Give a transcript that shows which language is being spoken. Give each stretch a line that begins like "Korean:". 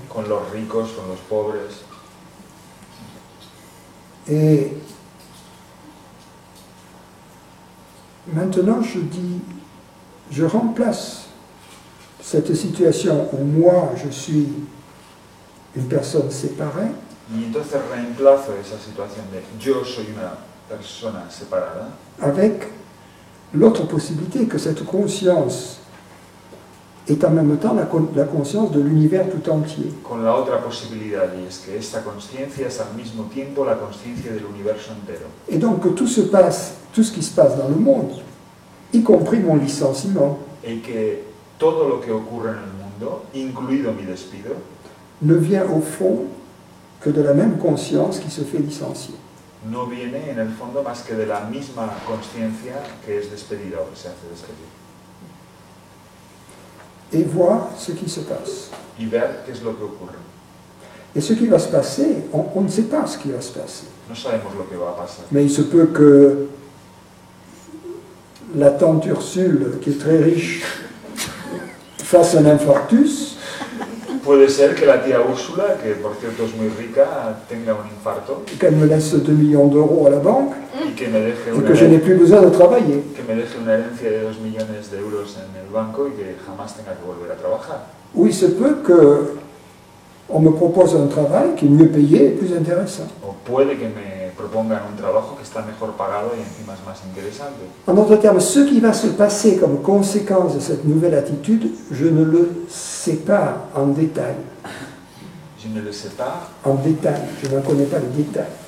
Spanish: con los ricos, con los pobres.
French: Et maintenant, je remplace cette situation où moi, je suis une personne séparée.
Spanish: Y entonces reemplazo esa situación de yo soy una persona separada
French: Avec l'autre possibilité que cette conscience est en même temps la conscience de l'univers tout entier.
Spanish: con la otra posibilidad, y es que esta conciencia es al mismo tiempo la conciencia del universo entero.
French: Et donc que tout ce qui se passe dans le monde, y compris mon licenciement,
Spanish: Y que todo lo que ocurre en el mundo, incluido mi despido,
French: ne vient au fond que de la même conscience qui se fait licencier.
Spanish: no viene en el fondo más que de la misma conciencia que es despedida o que se hace despedir.
French: Et voir ce qui se passe.
Spanish: Y ver qué es lo que ocurre.
French: Et ce qui va se passer, on ne sait pas ce qui va se passer.
Spanish: No sabemos lo que va a pasar.
French: Mais il se peut que la tante Ursule, qui est très riche, fasse un infarctus.
Spanish: Puede ser que la tía Úrsula, que por cierto es muy rica, tenga un infarto
French: Qu'elle me laisse 2 millions d'euros à la banque
Spanish: y que me deje
French: et que je n'ai plus besoin de travailler.
Spanish: una herencia de 2 millones de euros en el banco y que jamás tenga que volver a trabajar.
French: Ou il se peut qu'on me propose un travail qui est mieux payé et plus intéressant.
Spanish: O puede que me propongan un trabajo que está mejor pagado y encima es más interesante.
French: En d'autres termes, ce qui va se passer comme conséquence de cette nouvelle attitude, je ne le sais pas en détail. Je ne le sais pas. En détail, je n'en connais pas les détails.